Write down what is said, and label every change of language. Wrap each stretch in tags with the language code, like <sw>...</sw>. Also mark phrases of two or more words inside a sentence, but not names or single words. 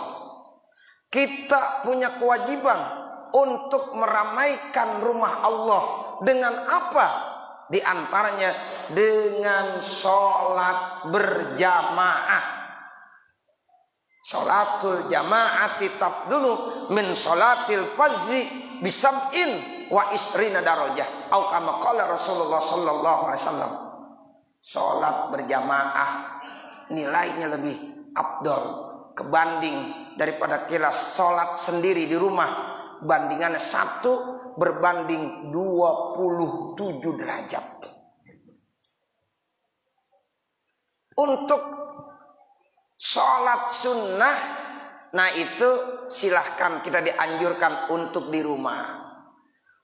<id>Kita punya kewajiban untuk meramaikan rumah Allah. Dengan apa? Di antaranya dengan sholat berjamaah.</id> <ar>صلاة الجماعة تفضل من صلاة الفذ بسبع وعشرين درجة. Atau كما قال رسول الله صلى الله عليه وسلم.</ar> <id>Sholat berjamaah nilainya lebih afdal kebanding daripada kita sholat sendiri di rumah. Bandingannya 1 berbanding 27 derajat. Untuk sholat sunnah, nah itu silahkan kita dianjurkan untuk di rumah.</id>